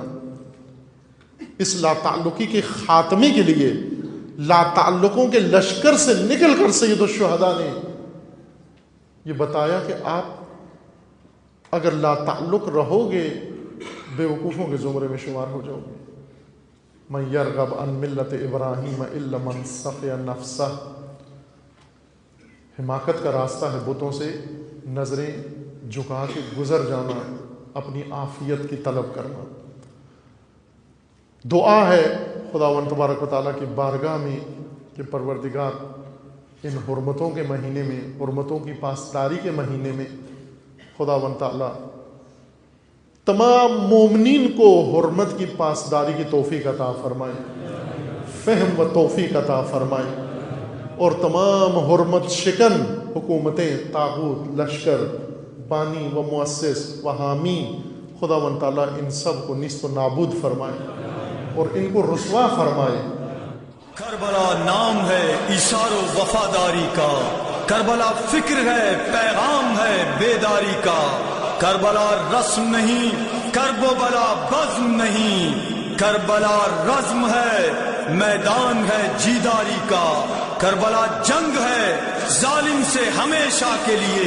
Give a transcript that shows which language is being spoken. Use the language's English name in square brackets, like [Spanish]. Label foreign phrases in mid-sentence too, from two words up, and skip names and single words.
[Urdu] اس لا تعلقی کے خاتمے کے لیے لا تعلقوں کے لشکر سے نکل کر سید الشہداء نے یہ بتایا کہ آپ اگر لا تعلق رہو گے بے وقوفوں کے زمرے میں شمار ہو جاؤ گے. [Arabic] من یرغب عن ملت ابراہیم الا من صفی نفسہ. [Urdu] حماقت کا راستہ ہے بتوں سے نظریں جھکا کے گزر جانا، اپنی عافیت کی طلب کرنا. دعا ہے خداوند تبارک و تعالیٰ کی بارگاہ میں کہ پروردگار ان حرمتوں کے مہینے میں، حرمتوں کی پاسداری کے مہینے میں خداوند تعالیٰ تمام مومنین کو حرمت کی پاسداری کی توفیق عطا فرمائے، فہم و توفیق عطا فرمائے، اور تمام حرمت شکن حکومتیں، طاغوت، لشکر، بانی و مؤسس و حامی خداوند تعالیٰ ان سب کو نیست و نابود فرمائے اور ان کو رسوا فرمائے. کربلا نام ہے ایثار و وفاداری کا، کربلا فکر ہے، پیغام ہے بیداری کا. کربلا رسم نہیں، کرب و بلا بزم نہیں، کربلا رزم ہے، میدان ہے جیداری کا، کربلا جنگ ہے ظالم سے ہمیشہ کے لیے،